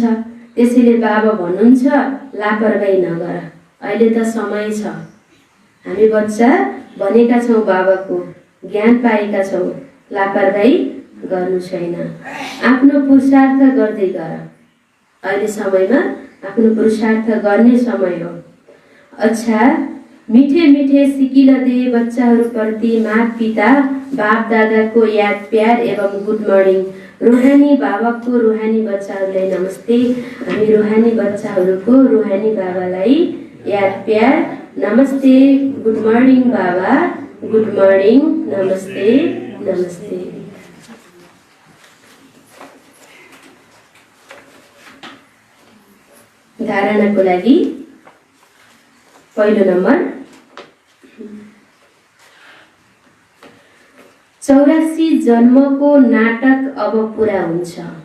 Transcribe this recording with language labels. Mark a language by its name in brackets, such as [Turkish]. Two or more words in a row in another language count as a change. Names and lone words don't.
[Nepali] त्यसैले बाबा भन्नुहुन्छ लापरवाही नगर, अहिले त समय छ। हामी बच्चा बनेका छौँ, बाबाको ज्ञान पाएका छौँ, लापरवाही गर्नु छैन। आफ्नो पुरुषार्थ गर्दै गर। अहिले समयमा आफ्नो पुरुषार्थ गर्ने समय हो। अच्छा, [Hindi] मीठे मीठे सिकिला दे [Nepali] बच्चाहरूप्रति माता पिता बाप दादाको याद प्यार एवं [English] good morning. [Nepali] रूहानी बाबाको रूहानी बच्चाहरूलाई नमस्ते। हामी रूहानी बच्चाहरूको रूहानी बाबालाई याद प्यार नमस्ते। [English] good morning [Nepali] बाबा, [English] good morning, [Nepali] नमस्ते नमस्ते। धारणाको लागि पहिलो नम्बर, 84 जन्मको नाटक अब पूरा हुन्छ।